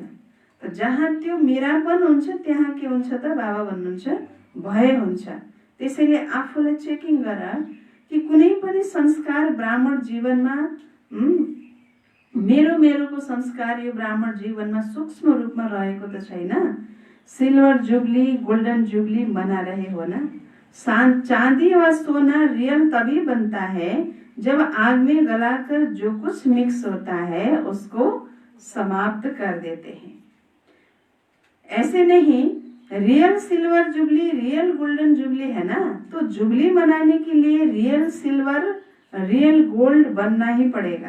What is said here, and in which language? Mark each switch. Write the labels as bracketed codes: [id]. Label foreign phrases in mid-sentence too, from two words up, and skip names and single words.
[ne] त जहाँ त्यो मेरापन हुन्छ त्यहाँ के हुन्छ त? बाबा भन्नुहुन्छ भय हुन्छ। त्यसैले आफूलाई चेकिङ गर कि कुनै पनि संस्कार ब्राह्मण जीवनमा मेरोको संस्कार यो ब्राह्मण जीवनमा सूक्ष्म रूपमा रहेको त छैन। [en] silver jubilee, golden jubilee [hi] बना रहे हो ना? चांदी व सोना रियल तभी बनता है जब आग में गलाकर जो कुछ मिक्स होता है उसको समाप्त कर देते हैं। ऐसे नहीं, [en] real silver jubilee, real golden jubilee [hi] है ना, तो जुबली बनाने के लिए [en] real silver, real gold [hi] बनना ही पड़ेगा।